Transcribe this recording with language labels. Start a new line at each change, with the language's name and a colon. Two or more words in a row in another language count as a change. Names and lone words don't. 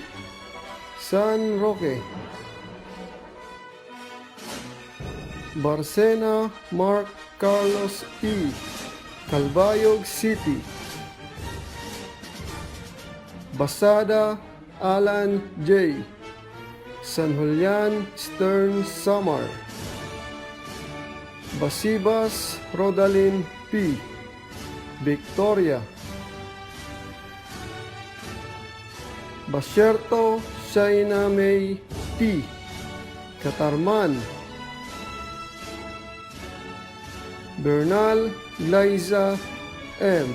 English: San Roque. Barcena Mark Carlos E. Calbayog City. Basada Alan J. San Julian Stern Samar. Basibas Rodalin P. Victoria. Basierto Shaina May T. Katarman. Bernal Liza M.